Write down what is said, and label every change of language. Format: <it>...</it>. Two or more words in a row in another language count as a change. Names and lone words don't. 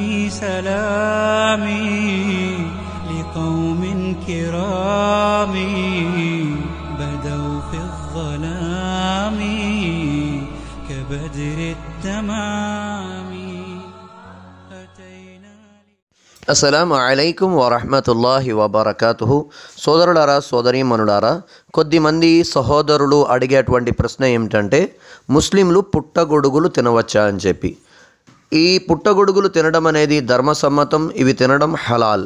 <ar>سلامي لقوم كرام بدوا في الظلام كبدر التمام. السلام عليكم ورحمة الله وبركاته.</ar> <te>సోదరులారా, సోదరీమణులారా, కొద్దిమంది సహోదరులు అడిగేటువంటి ప్రశ్న ఏమిటంటే, ముస్లింలు పుట్టగొడుగులు తినవచ్చా అని చెప్పి. ఈ పుట్టగొడుగులు తినడం అనేది ధర్మసమ్మతం, ఇవి తినడం హలాల్.</te>